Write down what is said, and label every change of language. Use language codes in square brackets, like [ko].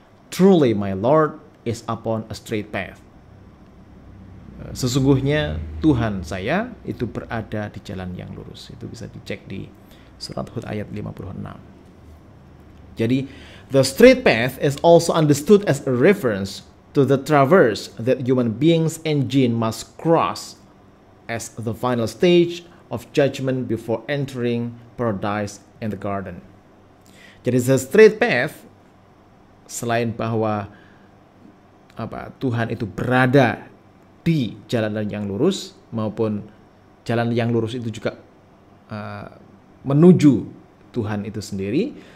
[en] Truly my Lord is upon a straight path. [id] Sesungguhnya Tuhan saya itu berada di jalan yang lurus. Itu bisa dicek di surat Hud ayat 56. [en] Jadi, the straight path is also understood as a reference to the traverse that human beings and jinn must cross as the final stage of judgment before entering paradise and the garden. [id] Jadi, the straight path, selain bahwa Tuhan itu berada di jalan yang lurus, maupun jalan yang lurus itu juga menuju Tuhan itu sendiri.